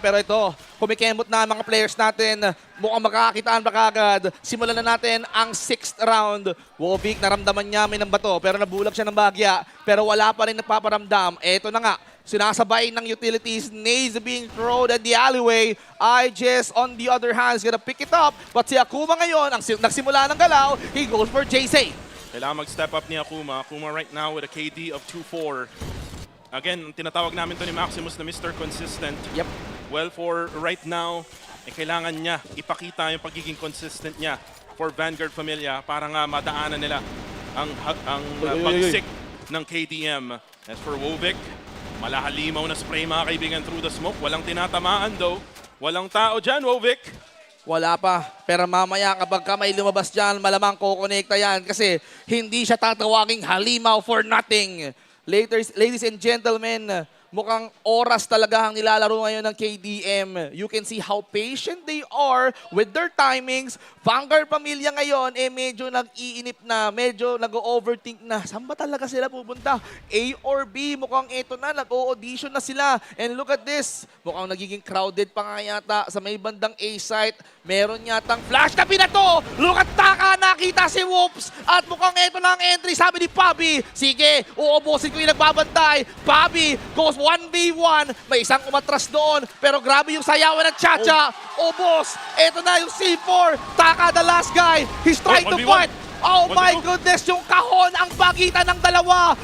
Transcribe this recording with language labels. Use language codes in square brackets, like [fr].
[tl] Pero ito, kumikembot na ang mga players natin. Mukhang makakakitaan pa kagad. Simulan na natin ang 6th round. Wovic, naramdaman niya may ng bato. Pero nabulag siya ng bagya. Pero wala pa rin nagpaparamdam. Ito na nga. Sinasabay ng [en] utilities, nades being thrown at the alleyway. IJS on the other hand is gonna pick it up. [tl] But si Akuma ngayon, ang nagsimula ng galaw, [en] he goes for JC. [tl] Kailangan mag-step up ni Akuma. [en] Akuma right now with a KD of 2-4. [tl] Again, tinatawag namin to ni Maximus na Mr. Consistent. [en] Yep. Well, for right now, [tl] kailangan niya ipakita yung pagiging consistent niya for Vanguard Familia para nga madaanan nila ang pagsik ng KDM. [en] As for Wovic, [tl] malahalimaw na spray mga kaibigan [en] through the smoke. [tl] Walang tinatamaan though. Walang tao dyan, Wovic. Wala pa. Pero mamaya kapag ka may lumabas dyan, malamang kukonekta yan kasi hindi siya tatawaging halimaw [en] for nothing. [tl] Ladies and gentlemen, mukhang oras talaga ang nilalaro ngayon ng KDM. [en] You can see how patient they are with their timings. [tl] Vanguard Pamilya ngayon, medyo nag-iinip na, medyo nag-overthink na. Saan ba talaga sila pupunta? A or B? Mukhang ito na, nag-audition na sila. [en] And look at this. [tl] Mukhang nagiging crowded pa nga yata sa may bandang A site. Meron yatang flash na pinato. [en] Look at Taka, [tl] nakita si Whoops. At mukhang ito na ang entry, sabi ni Pabi. Sige, uubusin ko yung nagbabantay. [en] Pabi goes 1v1. [tl] May isang umatras doon. Pero grabe yung sayawan ng Chacha. Ubos. Ito na yung C4. [en] Taka, the last guy. He's trying to 1v1. fight. Oh my goodness, [tl] yung kahon ang pagitan ng dalawa.